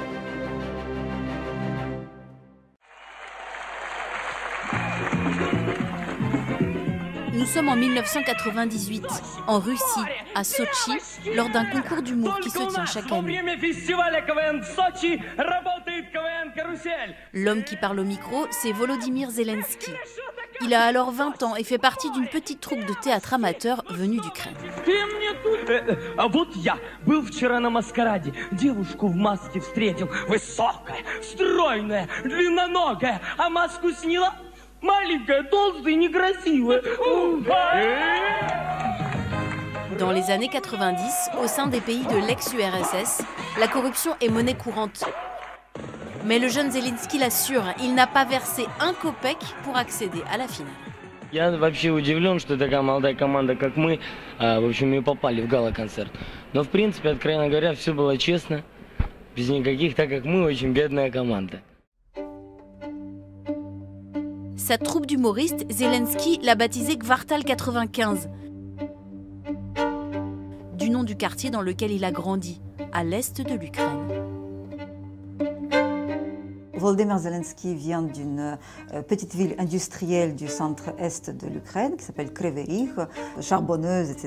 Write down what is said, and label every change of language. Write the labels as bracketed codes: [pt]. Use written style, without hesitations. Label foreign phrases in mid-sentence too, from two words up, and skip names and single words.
[fr] Nous sommes en 1998, en Russie, à Sotchi, lors d'un concours d'humour qui se tient chaque année. L'homme qui parle au micro, c'est Volodymyr Zelensky. Il a alors 20 ans et fait partie d'une petite troupe de théâtre amateur venue d'Ukraine. [ru] А вот я был вчера на маскараде, девушку в маске встретил, высокая, стройная, длинноногая, а маску сняла, Маленькая, толстая, некрасивая. [fr] Dans les années 90, au sein des pays de l'ex-URSS, la corruption est monnaie courante. Mais le jeune Zelensky l'assure, il n'a pas versé un kopek pour accéder à la finale. [ru] Я вообще удивлен, что такая молодая команда, как мы, в общем, и попали в гала-концерт. Но, в принципе, откровенно говоря, все было честно, без никаких, так как мы очень бедная команда. [fr] Sa troupe d'humoristes, Zelensky l'a baptisée Kvartal 95, du nom du quartier dans lequel il a grandi, à l'est de l'Ukraine. Volodymyr Zelensky vient d'une petite ville industrielle du centre-est de l'Ukraine qui s'appelle Kryvyi Rih, charbonneuse, etc.